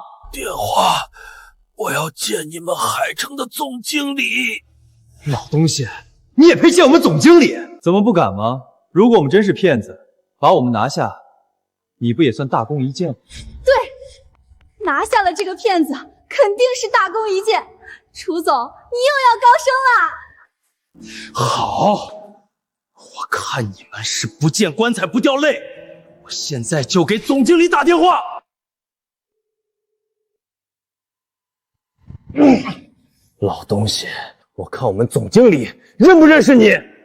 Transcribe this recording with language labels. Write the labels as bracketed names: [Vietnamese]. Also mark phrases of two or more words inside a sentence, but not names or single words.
[Chinese] 電話，我要見你們海城的總經理。老東西，你也配見我們總經理？怎麼不敢嗎？如果我們真是騙子，把我們拿下，你不也算大功一件嗎？對，拿下了這個騙子，肯定是大功一件。楚總，你又要高升啦！好，我看你們是不見棺材不掉淚。我現在就給總經理打電話。老東西，我看我們總經理認不認識你？